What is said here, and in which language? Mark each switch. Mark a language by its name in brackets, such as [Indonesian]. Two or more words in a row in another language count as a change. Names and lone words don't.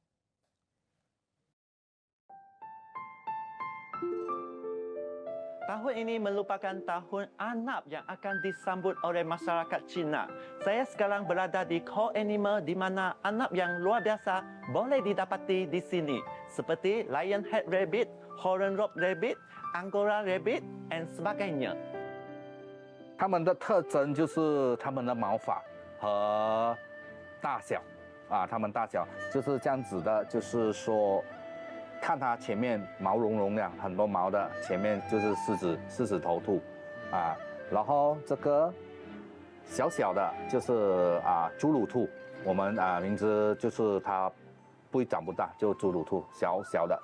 [Malay] Tahun ini merupakan tahun Arnab yang akan disambut oleh masyarakat Cina. Saya sekarang berada di Core Animal di mana Arnab yang luar biasa boleh didapati di sini. Seperti [English] Lionhead Rabbit, Horned Rope Rabbit, Angora Rabbit [Malay] dan sebagainya. [Chinese] 它们的特征就是它们的毛发和大小啊，它们大小就是这样子的，就是说看它前面毛茸茸的，很多毛的，前面就是狮子头兔，啊，然后这个小小的就是侏儒兔，我们名字就是它长不大，就侏儒兔，小小的。